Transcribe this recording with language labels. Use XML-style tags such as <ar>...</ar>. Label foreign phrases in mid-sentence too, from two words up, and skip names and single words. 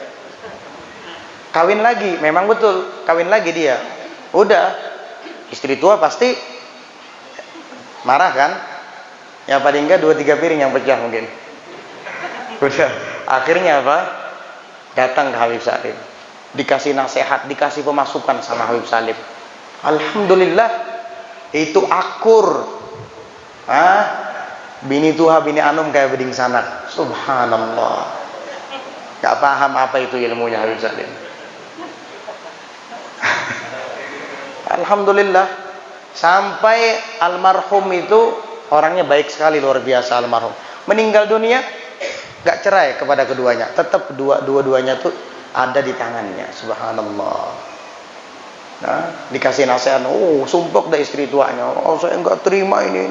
<id>Kawin lagi, memang betul kawin lagi dia. Udah, istri tua pasti marah kan? Ya paling enggak 2-3 piring yang pecah mungkin. Udah, akhirnya apa? Datang ke Habib Salim, dikasih nasihat, dikasih pemasukan sama Habib Salim. Alhamdulillah, itu akur.</id> <bjn>Bini tuha bini anum kayak beding sanak.</bjn> <id>Subhanallah. Gak paham apa itu ilmunya Habib Salim. Alhamdulillah, sampai almarhum itu orangnya baik sekali, luar biasa almarhum. Meninggal dunia gak cerai kepada keduanya, tetap dua-duanya tuh ada di tangannya. Subhanallah. Nah, dikasih nasihat, sumpok dah istri tuanya, saya enggak terima ini.</id>